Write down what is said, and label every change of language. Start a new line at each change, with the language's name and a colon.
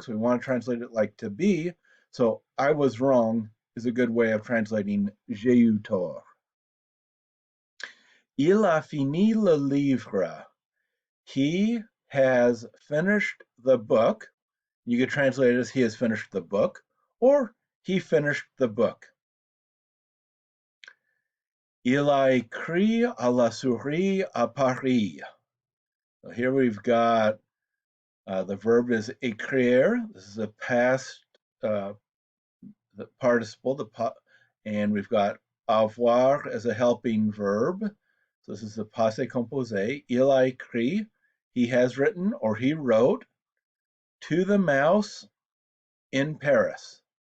English: So we want to translate it like to be. So I was wrong is a good way of translating
French: j'ai eu tort. Il a fini le livre.
English: He has finished the book. You could translate it as he has finished the book, or he finished the book.
French: Il a écrit à la souris à Paris.
English: So here we've got the verb is écrire. This is a past the participle, and we've got avoir as a helping verb. So this is the passé composé.
French: Il a écrit,
English: he has written or he wrote to the mouse in Paris.